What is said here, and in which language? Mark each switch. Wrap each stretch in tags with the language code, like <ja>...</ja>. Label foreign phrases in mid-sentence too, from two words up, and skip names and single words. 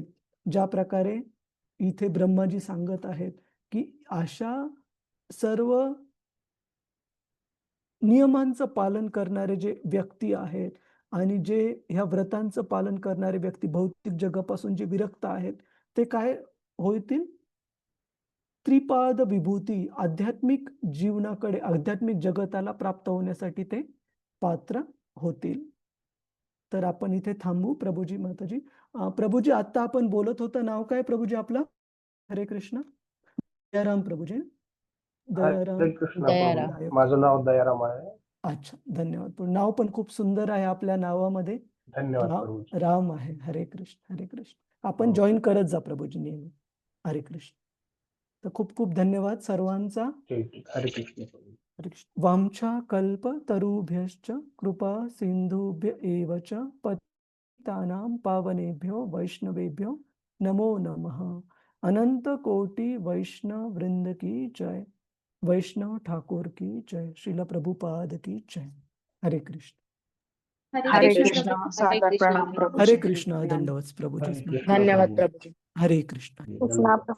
<mr>ज्या प्रकारे इथे ब्रह्माजी सांगत आहेत की अशा सर्व नियमांचं पालन करणारे जे व्यक्ती आहेत आणि जे ह्या व्रतांचं पालन करणारे व्यक्ती भौतिक जगापासून जे विरक्त आहेत ते काय होतील? त्रिपाद विभूती, आध्यात्मिक जीवनाकडे, आध्यात्मिक जगताला प्राप्त होण्यासाठी ते पात्र होतील. तर आपण इथे थांबू प्रभूजी माताजी. प्रभूजी आता आपण बोलत होतं, नाव काय प्रभूजी आपलं? हरे कृष्ण. दयाराम प्रभूजी. दयाराम. हरे कृष्ण दयाराम. प्रभू. माझं नाव दयाराम आहे. अच्छा, धन्यवाद. नाव पण खूप सुंदर आहे आपल्या नावामध्ये. धन्यवाद प्रभूजी. राम आहे. हरे कृष्ण, हरे कृष्ण. आपण हो. जॉईन करत जा प्रभूजी नेहमी. हरे कृष्ण. तर खूप खूप धन्यवाद सर्वांचा. ठीक आहे. हरे कृष्ण प्रभू. हरे कृष्ण.</mr> <sa>वामच्या कल्पतरुभ्यश्च कृपा सिंधुभ्य एव च पतितानां पावनेभ्यो वैष्णवेभ्यो नमो नमः.</sa> <hi>अनंत कोटि वैष्णव वृंद की जय. वैष्णव ठाकुर की जय. श्रील प्रभुपाद की जय.</hi> <mr>हरे कृष्ण. हरे कृष्ण कृष्ण. प्रभू. सादर प्रणाम प्रभू. हरे कृष्ण. धन्यवाद प्रभूजी. हरे कृष्ण धन्यवाद प्रभू. प्रभूजी. हरे कृष्ण. धन्यवाद.</mr>